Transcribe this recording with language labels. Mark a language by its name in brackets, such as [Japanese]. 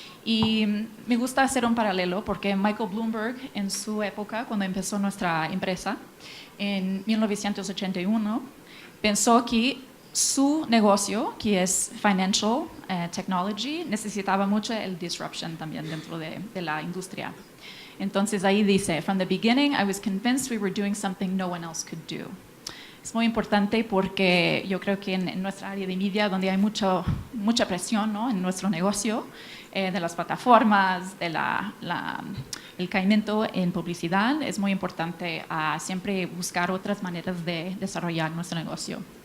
[Spanish] Y me gusta hacer un paralelo porque Michael Bloomberg, en su época, cuando empezó nuestra empresa, en 1981, pensó que su negocio, que es financial technology, necesitaba mucho el disruption también dentro de la industria. Entonces ahí dice, [English] from the beginning, I was convinced we were doing something no one else could do. [Spanish] Es muy importante porque yo creo que en nuestra área de media, donde hay mucha presión, ¿no?, en nuestro negocio, de las plataformas, el caimiento en publicidad, es muy importante siempre buscar otras maneras de desarrollar nuestro negocio.